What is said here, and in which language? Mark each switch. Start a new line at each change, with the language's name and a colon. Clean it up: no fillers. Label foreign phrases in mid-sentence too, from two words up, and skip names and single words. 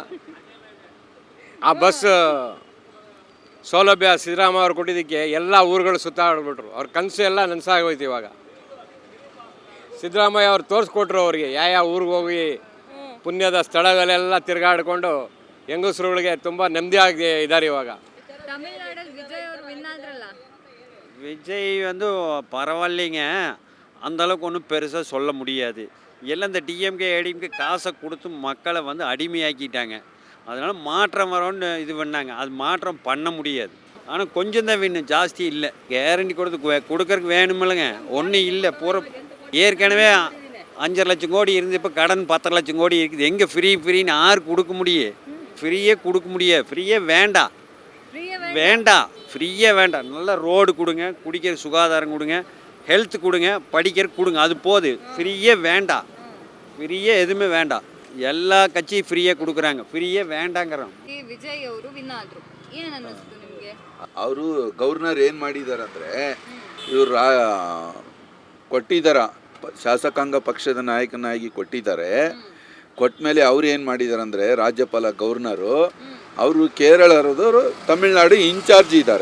Kannada: ಆ ಬಸ್ ಸೌಲಭ್ಯ ಸಿದ್ದರಾಮಯ್ಯ ಅವ್ರು ಕೊಟ್ಟಿದ್ದಕ್ಕೆ ಎಲ್ಲ ಊರುಗಳು ಸುತ್ತಾಡ್ಬಿಟ್ರು. ಅವ್ರ ಕನಸು ಎಲ್ಲ ನನಸಾಗೋಯ್ತು. ಇವಾಗ ಸಿದ್ದರಾಮಯ್ಯ ಅವ್ರು ತೋರಿಸ್ಕೊಟ್ರು ಅವ್ರಿಗೆ ಯಾವ ಊರಿಗೆ ಹೋಗಿ ಪುಣ್ಯದ ಸ್ಥಳಗಳೆಲ್ಲ ತಿರುಗಾಡಿಕೊಂಡು ಹೆಂಗಸರುಗಳಿಗೆ ತುಂಬ ನೆಮ್ಮದಿಯಾಗಿ ಇದ್ದಾರೆ ಇವಾಗ. ತಮಿಳ್ನಾಡಲ್ಲಿ ವಿಜಯ್ ಅವರು ವಿನ್ ಆದ್ರಲ್ಲ?
Tamil: விஜய் வந்து பரவாயில்லைங்க, அந்தளவுக்கு ஒன்றும் பெருசாக சொல்ல முடியாது. எல்லாம் இந்த டிஎம்கே ஏடிஎம்கே காசை கொடுத்து மக்களை வந்து அடிமையாக்கிட்டாங்க. அதனால் மாற்றம் வரும்னு இது பண்ணாங்க. அது மாற்றம் பண்ண முடியாது. ஆனால் கொஞ்சம் தான் வேணும், ஜாஸ்தி இல்லை. கேரண்டி கொடுக்கறதுக்கு வேணுமில்லைங்க, ஒன்றும் இல்லை. பூரா ஏற்கனவே 5 லட்சம் கோடி இருந்து இப்போ கடன் 10 லட்சம் கோடி இருக்குது. எங்கே ஃப்ரீன்னு யாரு கொடுக்க முடியும்? ஃப்ரீயே கொடுக்க முடியாது. ஃப்ரீயே வேண்டாம், வேண்டாம், ஃப்ரீயாக வேண்டாம். நல்லா ரோடு கொடுங்க, குடிக்கிற சுகாதாரம் கொடுங்க, ஹெல்த் கொடுங்க, படிக்கிற கொடுங்க, அது போது. ஃப்ரீயே வேண்டாம், ஃப்ரீயே எதுவுமே வேண்டாம். எல்ல கட்சி ஃப்ரீயாக கொடுக்கறாங்க, ஃப்ரீயே வேண்டாங்கறாங்க.
Kannada: ಈ ವಿಜಯ್ ಅವರು ವಿನ್ ಆದ್ರು, ಏನು ಅನ್ನಿಸ್ತು ನಿಮಗೆ? ಅವರು ಗವರ್ನರ್ ಏನು ಮಾಡಿದ್ದಾರೆ ಅಂದರೆ, ಇವರು ಕೊಟ್ಟಿದ್ದಾರೆ, ಶಾಸಕಾಂಗ ಪಕ್ಷದ ನಾಯಕನಾಗಿ ಕೊಟ್ಟಿದ್ದಾರೆ. ಕೊಟ್ಟ ಮೇಲೆ ಅವ್ರು ಏನು ಮಾಡಿದ್ದಾರೆ ಅಂದರೆ, ರಾಜ್ಯಪಾಲ ಗವರ್ನರು ಅವರು ಕೇರಳದವರು ತಮಿಳ್ನಾಡು ಇನ್ಚಾರ್ಜ್ ಇದ್ದಾರೆ.